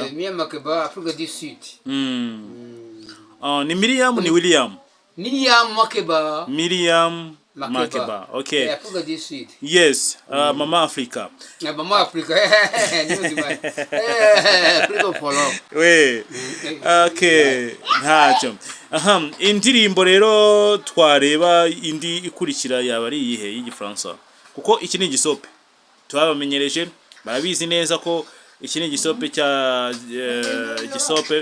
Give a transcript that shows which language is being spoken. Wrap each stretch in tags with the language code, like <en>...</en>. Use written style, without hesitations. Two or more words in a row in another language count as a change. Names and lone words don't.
<fr>William Makeba Africa du Sud</fr> <rw>ni Miriam ni William Makeba</rw> <en>Makeba, okay.</en> <fr>Africa du Sud.</fr> <en>Yes, Mama Africa. Mama Africa. Africa for love. We.</en> <rw>Okay. Ntacyo. Indirimbo rero twareba indi ikurikira yaba ari iyihe y'Igifaransa. Kuko iki ni igisope. Twabamenyereje barabizi neza ko iki ni igisope cya igisope.</rw>